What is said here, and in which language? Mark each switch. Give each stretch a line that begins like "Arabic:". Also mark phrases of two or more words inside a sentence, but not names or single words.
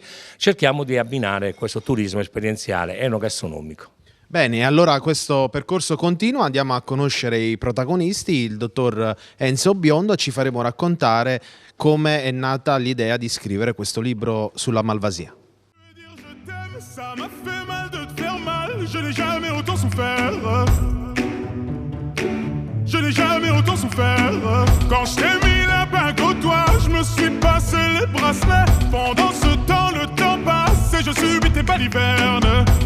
Italian: Cerchiamo di abbinare questo turismo esperienziale enogastronomico. Bene, allora questo percorso continua, andiamo a conoscere i protagonisti, il dottor Enzo Biondo, ci faremo raccontare come è nata l'idea di scrivere questo libro sulla Malvasia.
French: Ça m'a fait mal de te faire mal, je n'ai jamais autant souffert. Je n'ai jamais autant souffert. Quand je t'ai mis la bague au doigt, je me suis passé les bracelets. Pendant ce temps, le temps passe et je subis tes balivernes.